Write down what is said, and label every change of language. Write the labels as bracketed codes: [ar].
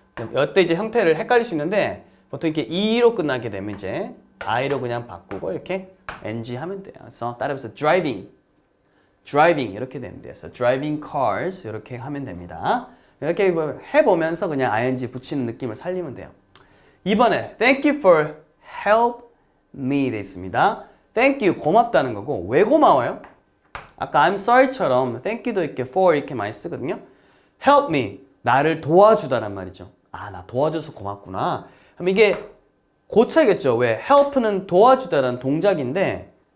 [ko] 이때 이제 형태를 헷갈릴 수 있는데 보통 이렇게 e로 끝나게 되면 이제 i로 그냥 바꾸고 이렇게 ng 하면 돼요. 그래서 따라해서 driving 이렇게 되면 돼요. 그래서 [en] driving cars [ko] 이렇게 하면 됩니다. 이렇게 해보면서 그냥 ing 붙이는 느낌을 살리면 돼요. [en] 이번에 thank you for help me [ko] 돼 있습니다. [en] thank you [ko] 고맙다는 거고 왜 고마워요? 아까 [en] I'm sorry [ko] 처럼 thank you도 이렇게 for 이렇게 많이 쓰거든요. [en] help me [ko] 나를 도와주다란 말이죠. 아, 나 도와줘서 고맙구나. 그럼 이게 고쳐야겠죠. 왜? help는 도와주다라는 동작인데